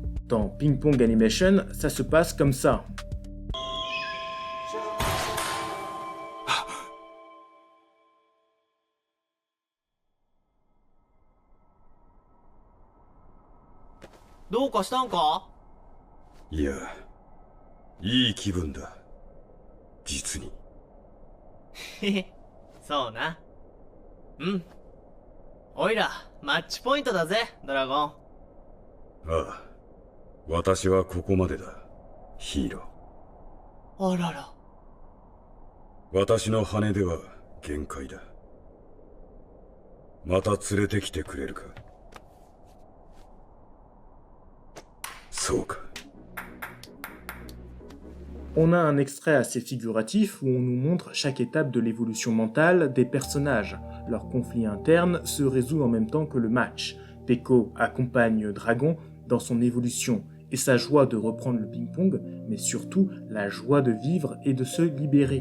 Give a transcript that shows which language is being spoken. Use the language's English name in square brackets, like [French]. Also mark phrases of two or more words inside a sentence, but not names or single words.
[French] Dans Ping Pong Animation, ça se passe comme ça. Il y a、 [Japanese] いい気分だ。実に。へへ、そうな。うん。おいら、マッチポイントだぜ、ドラゴン。ああ、私はここまでだ、ヒーロあらら。ー。私の羽では限界だ。また連れてきてくれるか。そうか。 [French] On a un extrait assez figuratif où on nous montre chaque étape de l'évolution mentale des personnages. Leur conflit interne se résout en même temps que le match. Peko accompagne Dragon dans son évolution et sa joie de reprendre le ping-pong, mais surtout la joie de vivre et de se libérer.